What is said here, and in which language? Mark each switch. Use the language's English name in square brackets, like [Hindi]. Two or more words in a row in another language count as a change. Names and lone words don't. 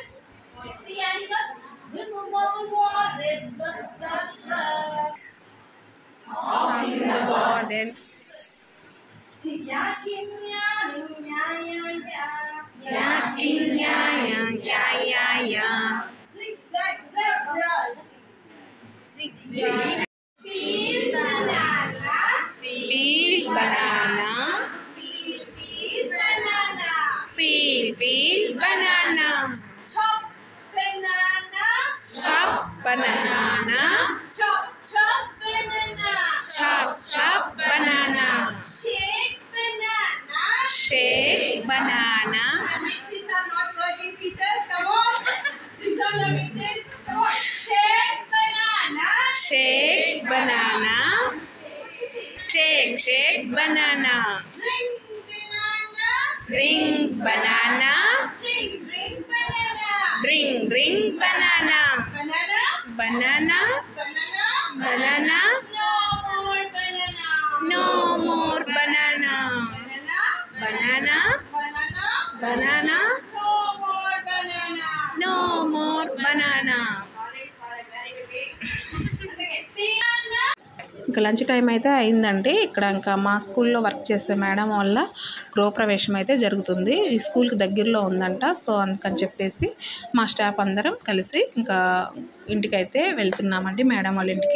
[English] Sea animal? Walrus. in the garden. Yakking, Ya. Zigzag zebras. Peel banana. Peel banana. Peel banana. Peel banana. Chop banana. Chop banana. Chop banana. Chop banana. Shake banana. Shake banana. My mixes are not working, teachers. Come on. Switch on the mixes. Come on. Shake banana. Shake banana. Shake banana. Drink banana. Drink banana. Drink banana. Drink banana. Banana. Banana. No more banana. No more banana. Banana. Banana. No more banana. No more banana. Banana. [Telugu] ఇంకా [English] lunch time [Telugu] అయితే అయిందండి. ఇక్కడ ఇంకా మా స్కూల్లో వర్క్ చేసే మేడం వల్ల గృహప్రవేశం అయితే జరుగుతుంది. ఈ స్కూల్కి దగ్గరలో ఉందంట. సో అందుకని చెప్పేసి మా స్టాఫ్ అందరం కలిసి ఇంకా ఇంటికైతే వెళ్తున్నామండి, మేడం వాళ్ళ ఇంటికి.